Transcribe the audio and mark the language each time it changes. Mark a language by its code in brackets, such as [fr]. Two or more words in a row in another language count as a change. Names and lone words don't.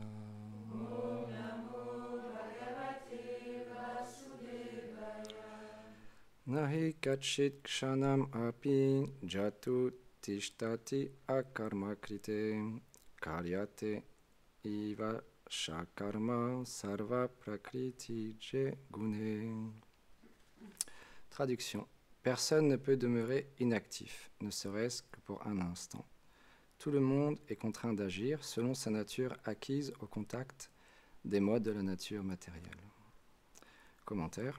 [sa] Om Namo Bhagavate Vasudevaya. Nahi kachit kshanam api jatu tishtati akarma krite karyate iva shakarma sarva prakriti je gune. [fr] Traduction. Personne ne peut demeurer inactif, ne serait-ce que pour un instant. Tout le monde est contraint d'agir selon sa nature acquise au contact des modes de la nature matérielle. Commentaire.